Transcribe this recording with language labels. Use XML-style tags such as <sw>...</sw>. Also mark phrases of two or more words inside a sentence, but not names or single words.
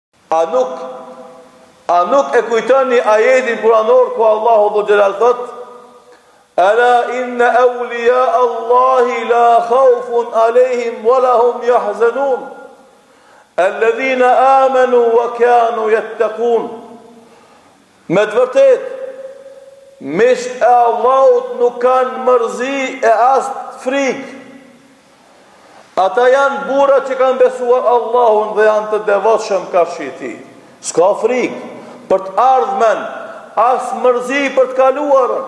<sq>A nuk e kujtoni ajetin kuranor ku Allahu Dhul Jalal thot:</sq> <ar>"ألا إن أولياء الله لا خوف عليهم ولهم يحزنون الذين آمنوا وكانوا يتقون."</ar> <sq>Me të vërtet, mish e Allahut nuk kanë mërzi e as frikë. Ata janë burra që kanë besuar Allahun dhe janë të devotshëm kafshë i tij. S'ka frikë për të ardhmen, as mërzi për të kaluarën.</sq>